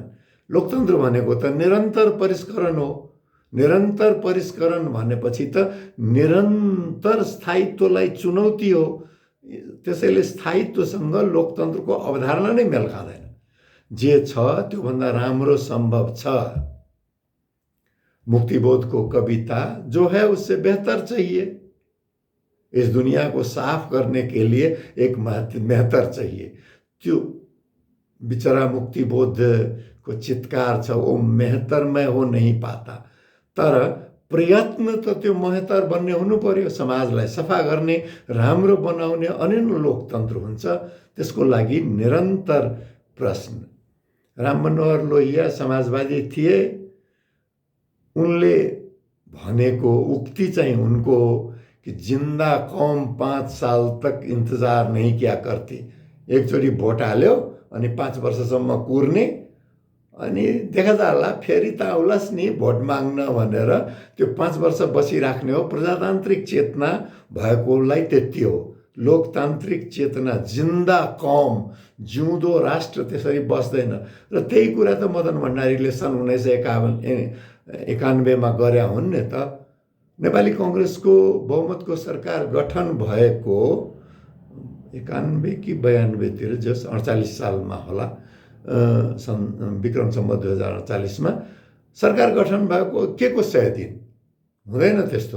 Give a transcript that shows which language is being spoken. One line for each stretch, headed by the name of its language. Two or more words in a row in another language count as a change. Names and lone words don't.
Nepali: लोकतन्त्र भनेको त निरन्तर परिष्करण हो। निरन्तर परिष्करण भनेपछि त निरन्तर स्थायित्वलाई चुनौती हो। त्यसैले स्थायित्वसँग लोकतन्त्रको अवधारणा नै मेल खाँदैन। जे छ त्योभन्दा राम्रो सम्भव छ। मुक्तिबोधको कविता,
Hindi: जो है उससे बेहतर चाहिए, इस दुनिया को साफ करने के लिए एक मेहतर चाहिए।
Nepali: त्यो बिचरा मुक्तिबोधको चित्कार छ,
Hindi: वो मेहतर में हो नहीं पाता।
Nepali: तर प्रयत्न त त्यो मेहतर बन्ने हुनु पर्यो। समाजलाई सफा गर्ने, राम्रो बनाउने अनि लोकतन्त्र हुन्छ। त्यसको लागि निरन्तर प्रश्न। राम मनोहर लोहिया समाजवादी थिए। उनले भनेको उक्ति चाहिँ उनको कि
Hindi: जिंदा कौम 5 साल तक इंतजार नहीं किया करती।
Nepali: एकचोटि भोट हाल्यो अनि 5 वर्षसम्म कुर्ने अनि देखा जाला फेरि त आउलास् नि भोट माग्न भनेर त्यो 5 वर्ष बसिराख्ने हो। प्रजातान्त्रिक चेतना भएकोलाई त्यति हो। लोकतान्त्रिक चेतना,
Hindi: जिंदा कौम,
Nepali: जिउँदो राष्ट्र त्यसरी बस्दैन। र त्यही कुरा त मदन भण्डारीले सन् 1991 मा गरे हुन् नि त। नेपाली कांग्रेसको बहुमतको सरकार गठन भएको 91 कि 92 तिर, जस 48 सालमा होला, विक्रम सम्वत 2048 मा सरकार गठन भएको के को 100 दिन हुँदैन त्यस्तो।